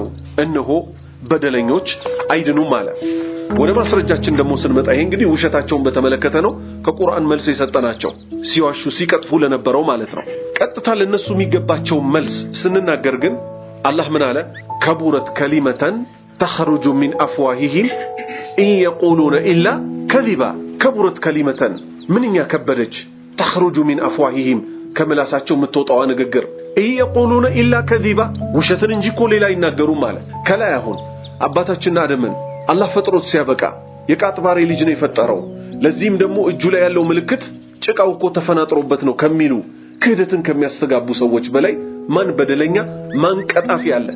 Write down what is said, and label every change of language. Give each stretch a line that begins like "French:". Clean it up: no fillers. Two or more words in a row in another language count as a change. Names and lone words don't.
Amharic: እነሆ በደለኞች አይድኑም አለ። ወደ ማስረጃችን ደግሞ ስንመጣ ይሄ እንግዲህ ውሸታቸውን በተመለከተ ነው። ከቁርአን መልስ የሰጠናቸው ሲዋሹ ሲቀጥፉ ለነበረው ማለት ነው። ቀጥታ ለነሱ የሚገባቸው መልስ ስንናገር ግን አላህ ምን አለ?
Arabic: كبرت كلمة ተخرج من افواههم ان يقولون الا كذبا። كبرت كلمة
Amharic: ምንኛ ከበደች
Arabic: ተخرج من
Amharic: افواههم ከመላሳቸው የምትወጣው ንግግር
Arabic: ان يقولون الا كذبا
Amharic: ውሸትን እንጂ እኮ ሌላ ይናገሩም ማለት ከላይ አሁን አባታችን አደምን አላህ ፈጥሮት ሲያበቃ የቃጥባሬ ልጅ ነው የፈጠረው፣ ለዚህም ደግሞ እጁ ላይ ያለው ምልክት ጭቃው እኮ ተፈናጥሮበት ነው ከሚሉ ክህደትን ከሚያስተጋቡ ሰዎች በላይ ማን በደለኛ ማን ቀጣፊ አለ?